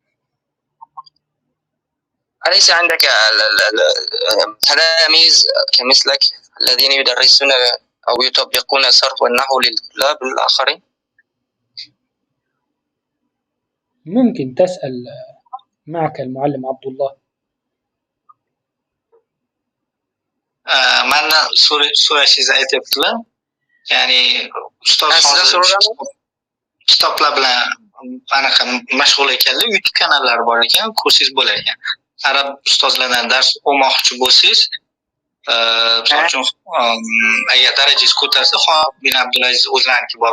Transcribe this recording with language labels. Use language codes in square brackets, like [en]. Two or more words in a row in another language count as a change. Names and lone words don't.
[ar] أليس عندك تلاميذ كمثلك الذين يدرسون أو يطبقون الصرف والنحو للطلاب الآخرين؟ ممكن تسأل معك المعلم عبد الله. [uz] mana so'rashingizni aytyaptilar. Ya'ni ustoz hozir kitoblar bilan anaqa mashg'ul ekanlar, YouTube kanallari bor ekan, kursingiz bo'lar ekan. Arab ustozlardan dars olmoqchi bo'lsangiz, misol uchun agar darajangiz ko'tarsa, bin Abdulaziz o'zlariniki bor.